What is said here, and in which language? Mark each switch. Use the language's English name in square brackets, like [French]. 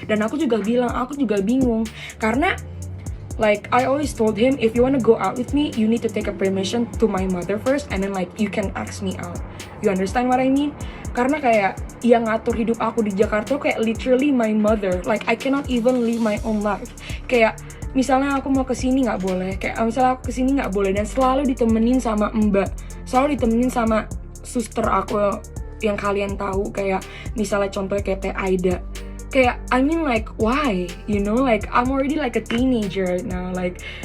[Indonesian] Dan aku juga bilang, aku juga bingung karena [English] like I always told him, if you wanna go out with me, you need to take a permission to my mother first, and then like you can ask me out. You understand what I mean? [Indonesian] Karena kayak yang ngatur hidup aku di Jakarta kayak [English] literally my mother. Like I cannot even live my own life. [Indonesian] Kayak misalnya aku mau kesini nggak boleh, kayak misalnya aku kesini nggak boleh, dan selalu ditemenin sama mbak, selalu ditemenin sama suster aku yang kalian tahu, kayak misalnya contohnya kayak Teh Aida. Kayak [English] I mean like why, you know, like I'm already like a teenager right now, like.